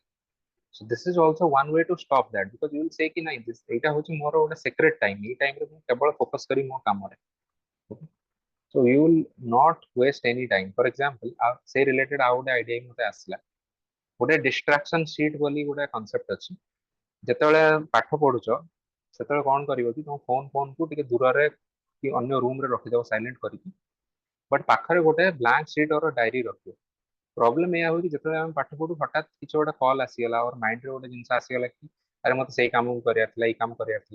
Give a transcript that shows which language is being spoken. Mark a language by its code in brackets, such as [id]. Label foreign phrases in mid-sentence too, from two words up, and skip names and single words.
[en] so this is also one way to stop that because you will say [hi] कि नहीं [or] this ଏଇଟା ହଉଛି ମୋର ଗୋଟେ [en] secret time, [or] ଏଇ ଟାଇମ ରେ ମୁଁ କେବଳ ଫୋକସ କରି ମୋ କାମରେ। [en] so you will not waste any time। for example say related [or] ଆଉ ଗୋଟେ ଆଇଡିଆ ମତେ ଆସିଲା, ଗୋଟେ [en] distraction sheet [or] ବୋଲି ଗୋଟେ କନସେପ୍ଟ ଅଛି। ଯେତେବେଳେ ପାଠ ପଢୁଛ ସେତେବେଳେ କଣ କରିବ କି ତମ ଫୋନ କୁ ଟିକେ ଦୂରରେ କି ଅନ୍ୟ ରୁମ ରେ ରଖିଦବ ସାଇଲେଣ୍ଟ କରିକି, ବଟ୍ ପାଖରେ ଗୋଟେ [en] blank sheet or diary [or] ରଖିବ। ପ୍ରୋବ୍ଲେମ ଏଇଆ ହଉଛି ଯେତେବେଳେ ଆମେ ପାଠ ପଢୁ ହଠାତ୍ କିଛି ଗୋଟେ କଲ୍ ଆସିଗଲା और ମାଇଣ୍ଡ ରେ ଗୋଟେ ଜିନିଷ ଆସିଗଲା କି ଆରେ ମତେ ସେଇ କାମକୁ କରିବାର ଥିଲା, ଏଇ କାମ କରିବାର ଥିଲା।